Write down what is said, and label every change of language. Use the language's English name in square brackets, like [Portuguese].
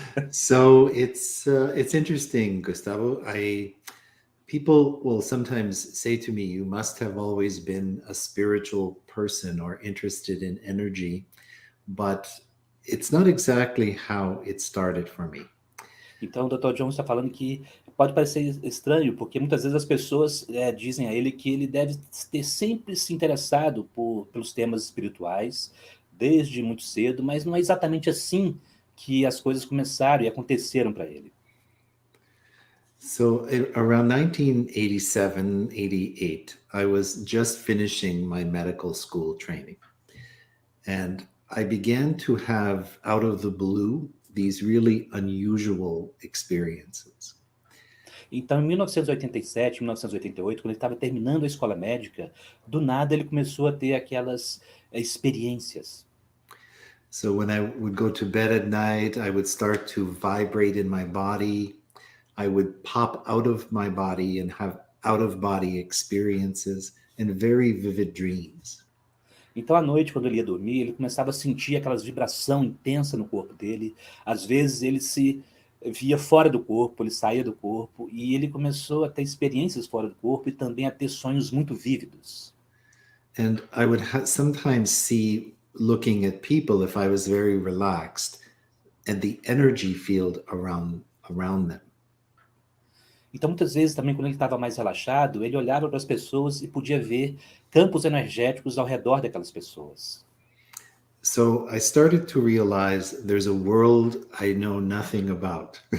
[English] So it's interesting, Gustavo. People will sometimes say to me, you must have always been a spiritual person or interested in energy, but it's not exactly how it started for me. [Portuguese] Então, o Dr. John está falando que pode parecer estranho, porque muitas vezes as pessoas dizem a ele que ele deve ter sempre se interessado pelos temas espirituais, desde muito cedo, mas não é exatamente assim que as coisas começaram e aconteceram para ele. [English] So around 1987, 88, I was just finishing my medical school training. And I began to have, out of the blue, these really unusual experiences. [Portuguese] Então, em 1987, 1988, quando ele estava terminando a escola médica, do nada ele começou a ter aquelas experiências. [English] So when I would go to bed at night, I would start to vibrate in my body. I would pop out of my body and have out-of-body experiences and very vivid dreams. [Portuguese] Então, à noite, quando ele ia dormir, ele começava a sentir aquelas vibração intensa no corpo dele. Às vezes, ele se via fora do corpo, ele saía do corpo, e ele começou a ter experiências fora do corpo e também a ter sonhos muito vívidos. [English] And I would sometimes see, looking at people, if I was very relaxed, and the energy field around them. [Portuguese] Então, muitas vezes, também, quando ele estava mais relaxado, ele olhava para as pessoas e podia ver campos energéticos ao redor daquelas pessoas. [English] So I started to realize there's a world I know nothing about.